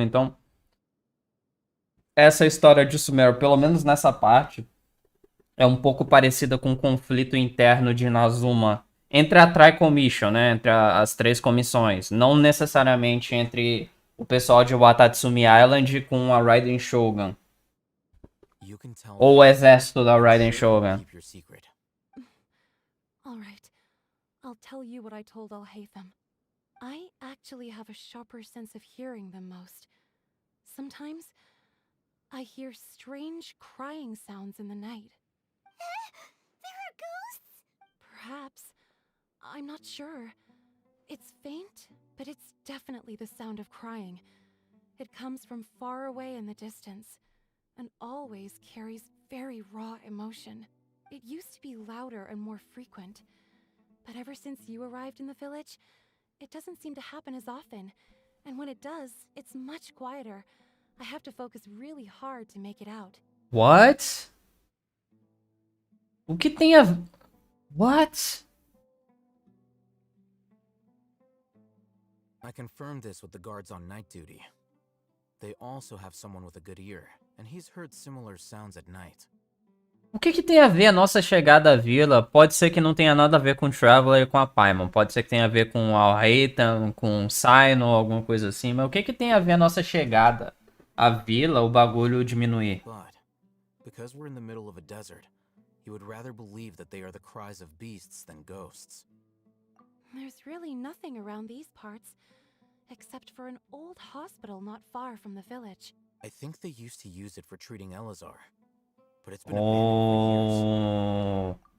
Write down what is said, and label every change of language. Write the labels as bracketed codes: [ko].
[pt] Então, essa história de Sumer, pelo menos nessa parte, é um pouco parecida com o conflito interno de Inazuma entre a Tri-Commission, né? Entre as três comissões. Não necessariamente entre o pessoal de Watatsumi Island com a Raiden Shogun. Ou o exército da Raiden Shogun. [en] All right. I'll tell you what I told Alhaitham. I actually have a sharper sense of hearing than most. Sometimes, I hear strange crying sounds in the night. There are ghosts? Perhaps. I'm not sure. It's faint, but it's definitely the sound of crying. It comes from far away in the distance, and always carries very raw emotion. It used to be louder and more frequent, but ever since you arrived in the village, it doesn't seem to happen as often, and when it does, it's much quieter. I have to focus really hard to make it out. What? [pt] O que tem a... What? [en] I confirmed this with the guards on night duty. They also have someone with a good ear, and he's heard similar sounds at night. [pt] O que tem a ver a nossa chegada à vila? Pode ser que não tenha nada a ver com o Traveler e com a Paimon. Pode ser que tenha a ver com o Alhaitham, com o Sino, alguma coisa assim. Mas o que tem a ver a nossa chegada à vila, o bagulho diminuir? [en] But, because we're in the middle of a desert, you would rather believe that they are the cries of beasts than ghosts. There's really nothing around these parts, except for an old hospital not far from the village. I think they used to use it for treating Elazar, but it's been abandoned for years.